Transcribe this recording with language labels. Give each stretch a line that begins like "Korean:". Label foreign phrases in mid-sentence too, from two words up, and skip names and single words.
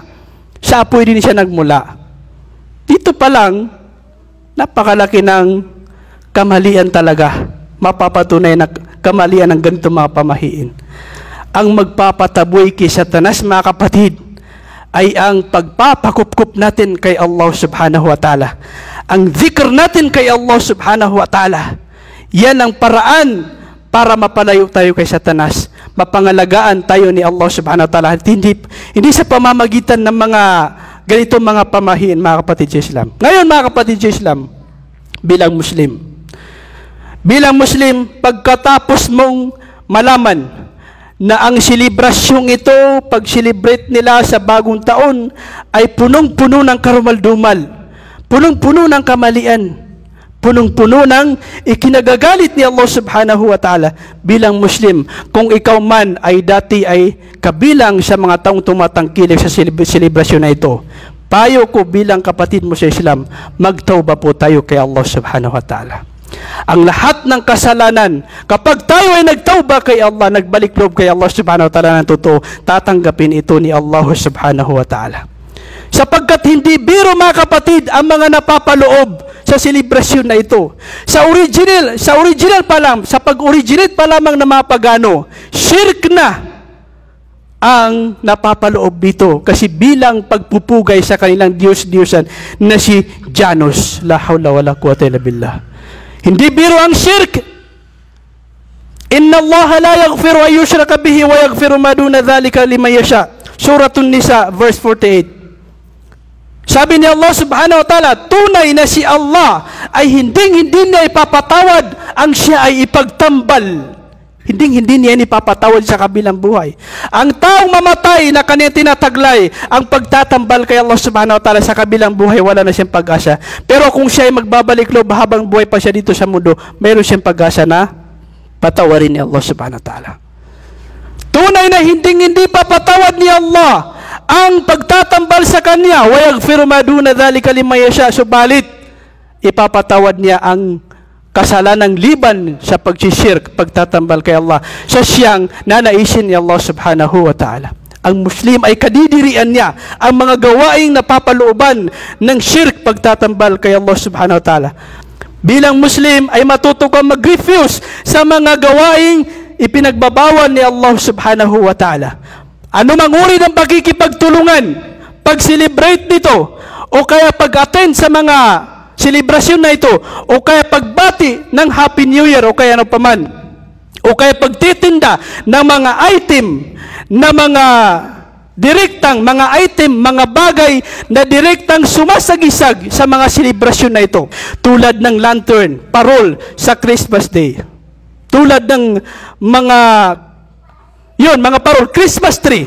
Filipino: Sa apoy din siya nagmula. Dito pa lang, napakalaki ng kamalian talaga. Mapapatunay na kamalian ng ganito mga pamahiin. Ang magpapataboy kay Satanas, mga kapatid, ay ang pagpapakupkup natin kay Allah
Arabic: سبحانه وتعالى.
Filipino: Ang zikr natin kay Allah
Arabic: سبحانه وتعالى.
Filipino: Yan ang paraan para mapalayo tayo kay Satanas. Mapangalagaan tayo ni Allah
Arabic: سبحانه وتعالى.
Filipino: Hindi sa pamamagitan ng mga ganitong mga pamahiin, mga kapatid sa Islam. Ngayon, mga kapatid sa Islam, bilang Muslim, pagkatapos mong malaman na ang selebrasyong ito, pag-celebrate nila sa bagong taon, ay punong-puno ng karumaldumal, punong-puno ng kamalian, punong-puno ng ikinagagalit ni Allah
Arabic: سبحانه وتعالى.
Filipino: Bilang Muslim, kung ikaw man ay dati ay kabilang sa mga taong tumatangkilik sa selebrasyon na ito, payo ko bilang kapatid mo sa Islam, magtauba po tayo kay Allah
Arabic: سبحانه وتعالى.
Filipino: Ang lahat ng kasalanan, kapag tayo ay nagtauba kay Allah, nagbalik loob kay Allah
Arabic: سبحانه وتعالى
Filipino: ng totoo, tatanggapin ito ni Allah
Arabic: سبحانه وتعالى.
Filipino: Sapagkat hindi biro, mga kapatid, ang mga napapaloob sa selebrasyon na ito. Sa original pa lang, sa pag-originate pa lamang ng mga pagano, shirk na ang napapaloob dito. Kasi bilang pagpupugay sa kanilang Diyos-Diyosan na si Janus.
Arabic: لا حول ولا قوة إلا بالله.
Filipino: Hindi biro ang shirk.
Arabic: إن الله لا يغفر أن يشرك به ويغفر ما دون ذلك لمن يشاء.
Filipino: Suratun Nisa, verse 48. Sabi ni Allah
Arabic: سبحانه وتعالى,
Filipino: tunay na si Allah ay hindi niya ipapatawad ang siya ay ipagtambal. Hindi niya ipapatawad sa kabilang buhay. Ang taong mamatay na kanya tinataglay, ang pagtatambal kay Allah
Arabic: سبحانه وتعالى
Filipino: sa kabilang buhay, wala na siyang pag-asa. Pero kung siya ay magbabalik loob habang buhay pa siya dito sa mundo, mayroon siyang pag-asa na patawarin ni Allah
Arabic: سبحانه وتعالى.
Filipino: Tunay na hindi papatawad ni Allah ang pagtatambal sa kanya,
Arabic: ويغفر ما دون ذلك لمن يشاء,
Filipino: subalit ipapatawad niya ang kasalanang liban sa pagsishirk, pagtatambal kay Allah, sa siyang nanaisin ni Allah
Arabic: سبحانه وتعالى.
Filipino: Ang Muslim ay kadidirian niya ang mga gawaing napapalooban ng shirk, pagtatambal kay Allah
Arabic: سبحانه وتعالى.
Filipino: Bilang Muslim ay matuto kang mag-refuse sa mga gawaing ipinagbabawal ni Allah
Arabic: سبحانه وتعالى.
Filipino: Ano mang uri ng pagkikipagtulungan, pag-celebrate nito, o kaya pag-attend sa mga selebrasyon na ito, o kaya pagbati ng
English: Happy New Year,
Filipino: o kaya ano paman, o kaya pagtitinda ng mga item, na mga direktang, mga item, mga bagay na direktang sumasagisag sa mga selebrasyon na ito, tulad ng lantern, parol sa
English: Christmas Day,
Filipino: tulad ng mga parol,
English: Christmas tree.